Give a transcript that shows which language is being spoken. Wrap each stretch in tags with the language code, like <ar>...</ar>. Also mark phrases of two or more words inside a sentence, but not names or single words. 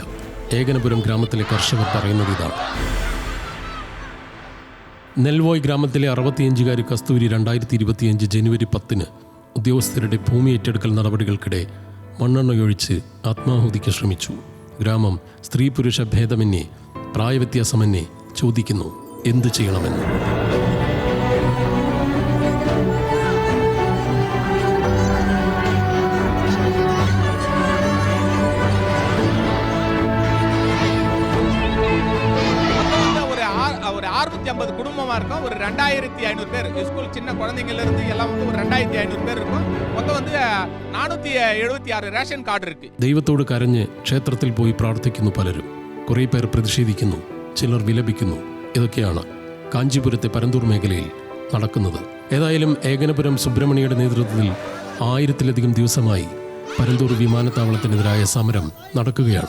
<ml>ഏകനപുരം ഗ്രാമത്തിലെ കർഷകർ പറയുന്നത് ഇതാണ്. നെൽവോയ് ഗ്രാമത്തിലെ 65-കാരി കസ്തൂരി 2025 ജനുവരി 10 ഉദ്യോഗസ്ഥരുടെ ഭൂമി ഏറ്റെടുക്കൽ നടപടികൾക്കിടെ മണ്ണെണ്ണയൊഴിച്ച് ആത്മാഹുതിക്ക് ശ്രമിച്ചു. ഗ്രാമം സ്ത്രീ പുരുഷ ഭേദമന്യേ, പ്രായവ്യത്യാസമന്യേ ചോദിക്കുന്നു എന്തു ചെയ്യണമെന്ന്.</ml> <ta>ஒரு 650 குடும்பமா இருக்கும். ஒரு 2500 பேர் ஸ்கூல் சின்ன குழந்தைங்கள்ல இருந்து எல்லாம் வந்து ஒரு 2500 பேர் இருக்கும். மொத்தம் வந்து 476</ta> <en>ration card</en> <ta>ഇருக்கு.</ta> <ml>ദൈവത്തോട് കരഞ്ഞ് ക്ഷേത്രത്തിൽ പോയി പ്രാർത്ഥിക്കുന്നു പലരും. കുറേ പേർ പ്രതിഷേധിക്കുന്നു, ചിലർ വിലപിക്കുന്നു. ഇതൊക്കെയാണ് കാഞ്ചീപുരത്തെ പരന്തൂർ മേഖലയിൽ നടക്കുന്നത്. ഏതായാലും ഏകനപുരം സുബ്രഹ്മണ്യയുടെ നേതൃത്വത്തിൽ 1000-ത്തിലധികം ദിവസമായി പരന്തൂർ വിമാനത്താവളത്തിനെതിരായ സമരം നടക്കുകയാണ്.</ml>